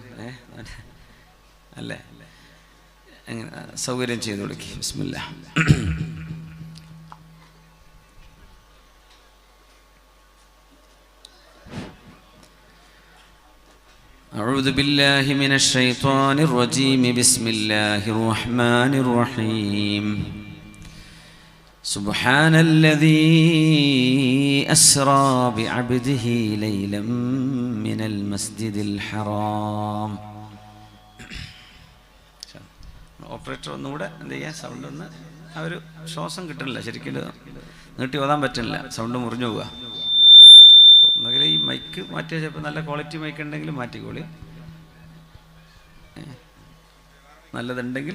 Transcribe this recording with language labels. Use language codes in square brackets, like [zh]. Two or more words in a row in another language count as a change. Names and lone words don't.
[ml] അല്ലേ? അങ്ങനെ സൗകര്യം ചെയ്തു കൊടുക്കി. ബിസ്മില്ലാഹ്. [ar] أعوذ بالله من الشيطان الرجيم. بسم الله الرحمن الرحيم. سبحان الذي أسرى بعبده ليلا من المسجد الحرام. [ml] ഓപ്പറേറ്റർ ഒന്നുകൂടെ എന്ത് ചെയ്യുക, സൗണ്ട് ഒന്ന്, ആ ഒരു ശ്വാസം കിട്ടണില്ല, ശരിക്കും നീട്ടി ഓതാൻ പറ്റുന്നില്ല, സൗണ്ട് മുറിഞ്ഞു പോവുക. ഒന്നുകിൽ ഈ മൈക്ക് മാറ്റിയാൽ ചിലപ്പോൾ നല്ല ക്വാളിറ്റി മൈക്ക് ഉണ്ടെങ്കിൽ മാറ്റിക്കോളി, നല്ലതുണ്ടെങ്കിൽ.